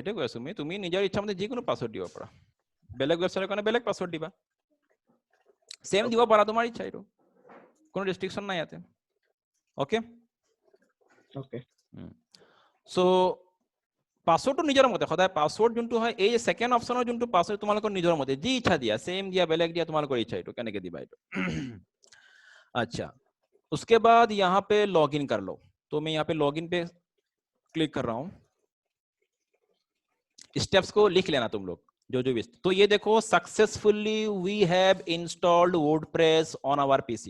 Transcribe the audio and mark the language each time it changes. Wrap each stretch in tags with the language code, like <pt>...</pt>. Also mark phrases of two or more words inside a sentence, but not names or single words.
<as>সেইটোৱে কৈ আছো তুমি নিজৰ ইচ্ছা মতে যিকোনো পাছৱৰ্ড দিব পাৰা। বেলেগ ৱেবছাইটৰ কাৰণে বেলেগ পাছৱৰ্ড দিবা, সেম দিব পাৰা, তোমাৰ ইচ্ছা, এইটো কোনো ৰেষ্ট্ৰিকশন নাই ইয়াতে।</as> <en>okay so</en> <as>পাছৱৰ্ডটো নিজৰ মতে সদায়, পাছৱৰ্ড যোনটো হয় এই সেকেন্ড অপশনৰ যোনটো পাছৱৰ্ড তোমালোকৰ নিজৰ মতে যি ইচ্ছা দিয়া, সেম দিয়া বেলেগ দিয়া, তোমালোকৰ ইচ্ছা এইটো কেনেকে দিবা এইটো।</as> <hi>अच्छा उसके बाद यहाँ पे लॉगिन कर लो। तो मैं यहाँ पे लॉगिन पे क्लिक कर रहा हूं, स्टेप्स को लिख लेना तुम लोग जो भी। तो ये देखो</hi> <en>successfully we have installed WordPress on our PC.</en>